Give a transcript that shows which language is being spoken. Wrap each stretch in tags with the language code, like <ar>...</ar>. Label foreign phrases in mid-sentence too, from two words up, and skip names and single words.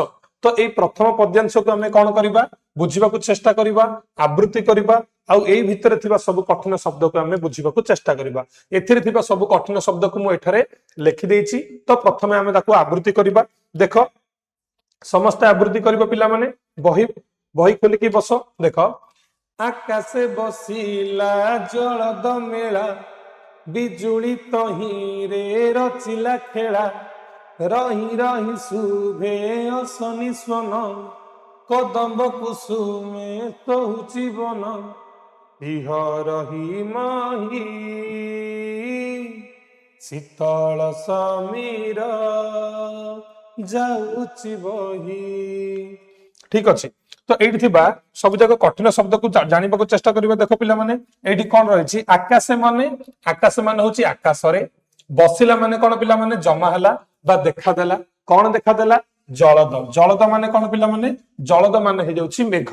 <or>ତ ଏ ପ୍ରଥମ ପଦ୍ୟାଂଶ କୁ ଆମେ କଣ କରିବା ବୁଝିବାକୁ ଚେଷ୍ଟା କରିବା ଆବୃତ୍ତି କରିବା ଆଉ ଏଇ ଭିତରେ ଥିବା ସବୁ କଠିନ ଶବ୍ଦ କୁ ଆମେ ବୁଝିବାକୁ ଚେଷ୍ଟା କରିବା। ଏଥିରେ ଥିବା ସବୁ କଠିନ ଶବ୍ଦ କୁ ମୁଁ ଏଠାରେ ଲେଖି ଦେଉଛି। ତ ପ୍ରଥମେ ଆମେ ତାକୁ ଆବୃତ୍ତି କରିବା। ଦେଖ ସମସ୍ତେ ଆବୃତ୍ତି କରିବା ପିଲା ମାନେ ବହି ବହି ଖୋଲିକି ବସ। ଦେଖ ଆକାଶେ ବସିଲା ଜଳଦ ମେଳା ବିଜୁଳି ତହିରେ ରଚିଲା ଖେଳା ରହି ରହି ଶୁଭେ ଅଶନି ସ୍ୱନ କଦମ୍ବ କୁସୁମେ ତହୁଚି ବନ ଇହ ରହି ମହୀ ଶୀତଳ ସମୀର ଯାଉଚି ବହି। ଠିକ ଅଛେ। ତ ଏଠି ଥିବା ସବୁ ଜାଗା କଠିନ ଶବ୍ଦ କୁ ଜାଣିବାକୁ ଚେଷ୍ଟା କରିବା। ଦେଖ ପିଲା ମାନେ ଏଠି କଣ ରହିଛି ଆକାଶ ମାନେ ହେଉଛି ଆକାଶ ରେ ବସିଲା ମାନେ କଣ ପିଲା ମାନେ ଜମା ହେଲା ବା ଦେଖା ଦେଲା କଣ ଦେଖା ଦେଲା ଜଳଦ ଜଳଦ ମାନେ କଣ ପିଲା ମାନେ ଜଳଦ ମାନେ ହେ ଯାଉଛି ମେଘ।</or>